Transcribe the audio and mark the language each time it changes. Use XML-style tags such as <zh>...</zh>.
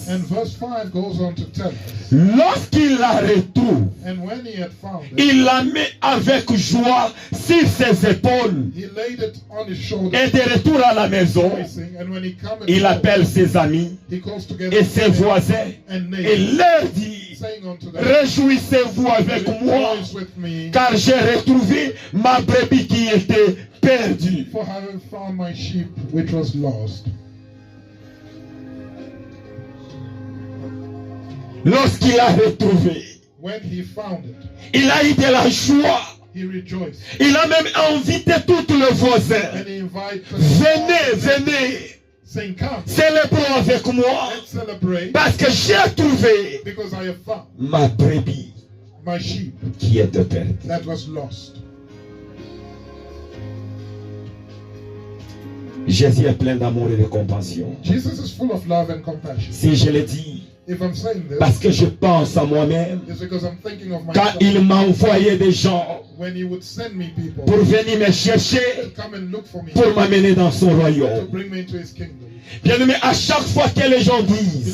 <en>And verse 5 goes on to tell us,</en> <fr>lorsqu'il la retrouve,</fr> <en>and when he had found it,</en> <fr>il la met avec joie sur ses épaules.</fr> <en>he laid it on his shoulder,</en> <fr>Et de retour à la maison,</fr> <en>rejoicing, and when he cometh</en> <fr>il</fr> <en>home,</en> <fr>appelle ses amis</fr> <en>he calls together</en> <fr>et ses voisins</fr> <en>and</en> <fr>et</fr> <en>neighbors,</en> <fr>leur dit,</fr> <en>saying unto them,</en> <fr>réjouissez-vous avec moi,</fr> <en>rejoice with me,</en> <fr>car j'ai retrouvé ma brebis qui était perdue.</fr> <en>for I have found my sheep which was lost.</en> <fr>Lorsqu'il a retrouvé,</fr> <en>When he found it,</en> <fr>il a eu de la joie.</fr> <en>he rejoiced,</en> <fr>Il a même invité tous les voisins.</fr> <en>and he invited</en> <fr>Venez, venez,</fr> <en>saying, come,</en> <fr>célébrons avec moi,</fr> <en>let's celebrate,</en> <fr>parce que j'ai trouvé</fr> <en>because I have found</en> <fr>ma brebis</fr> <en>my sheep</en> <fr>qui était perdue.</fr> <en>that was lost.</en> <fr>Jésus est plein d'amour et de compassion.</fr> <en>Jesus is full of love and compassion.</en> <fr>Si je le dis,</fr> <en>If I'm saying this,</en> <fr>parce que je pense à moi-même,</fr> <en>it's because I'm thinking of</en> <fr>quand</fr> <en>myself.</en> <fr>il m'a envoyé des gens</fr> <en>When he would send me people</en> <fr>pour venir me chercher,</fr> <en>to come and look for me,</en> <fr>pour m'amener dans son</fr> <en>to</en> <fr>royaume.</fr> <en>bring me into his kingdom.</en> <fr>Bien aimé, à chaque fois que les gens disent,</fr>